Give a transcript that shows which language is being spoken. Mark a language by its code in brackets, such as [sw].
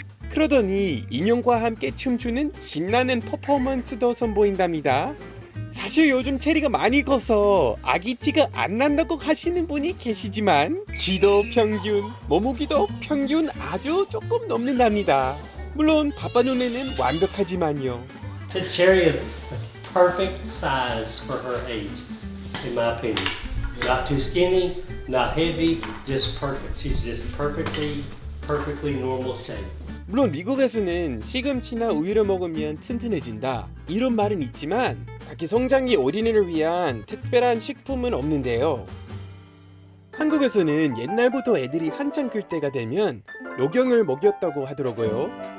[ko] 그러더니 인형과 함께 춤추는 신나는 퍼포먼스도 선보인답니다. 사실 요즘 체리가 많이 커서 아기 티가 안 난다고 하시는 분이 계시지만 키도 평균, 몸무게도 평균 아주 조금 넘는답니다. 물론 바빠 눈에는 완벽하지만요. [en] Cherry is a perfect size for her age, in my opinion. Not too skinny, not heavy, just perfect. She's just perfectly normal shape. [ko] 물론 미국에서는 시금치나 우유를 먹으면 튼튼해진다 이런 말은 있지만 딱히 성장기 어린이를 위한 특별한 식품은 없는데요. 한국에서는 옛날부터 애들이 한창 클 때가 되면 녹용을 먹였다고 하더라고요.